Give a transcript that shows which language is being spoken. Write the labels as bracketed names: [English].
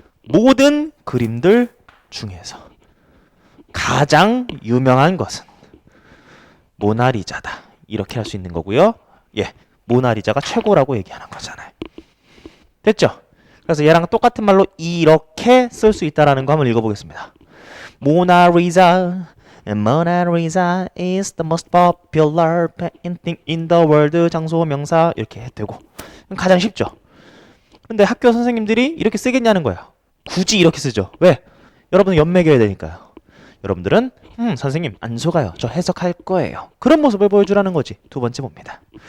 [Korean] 모든 그림들 중에서 가장 유명한 것은 모나리자다. 이렇게 할 수 있는 거고요. 예, 모나리자가 최고라고 얘기하는 거잖아요. 됐죠? 그래서 얘랑 똑같은 말로 이렇게 쓸 수 있다라는 거 한번 읽어보겠습니다. [English] 모나리자, Mona Lisa is the most popular painting in the world. [Korean] 장소, 명사 이렇게 해도 되고 가장 쉽죠. 근데 학교 선생님들이 이렇게 쓰겠냐는 거예요. 굳이 이렇게 쓰죠. 왜? 여러분은 연맥여야 되니까요. 여러분들은 선생님 안 속아요. 저 해석할 거예요. 그런 모습을 보여주라는 거지. 두 번째 봅니다.